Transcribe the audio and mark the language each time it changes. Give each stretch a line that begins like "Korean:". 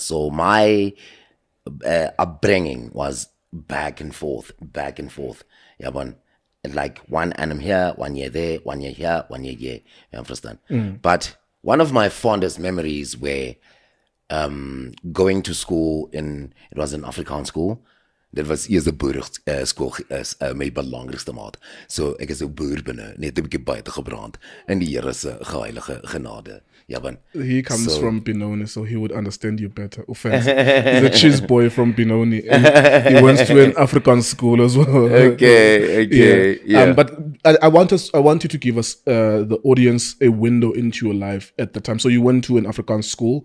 English: So my upbringing was back and forth. Yeah, but like one annum here, 1 year there, 1 year here, 1 year here. You understand? But one of my fondest memories were going to school it was an Afrikaans school.
Afrikaans: Dit was eers 'n boerskool my belangrikste maat. So ek is 'n boer binne, net 'n bietjie buite gebrand in die Here se heilige genade. Ja, man.
English: He comes from Benoni, so he would understand you better. Offense. He's a cheese boy from Benoni. And he went to an African school as well. Okay. Yeah. But I want you to give us the audience a window into your life at the time. So you went to an African school,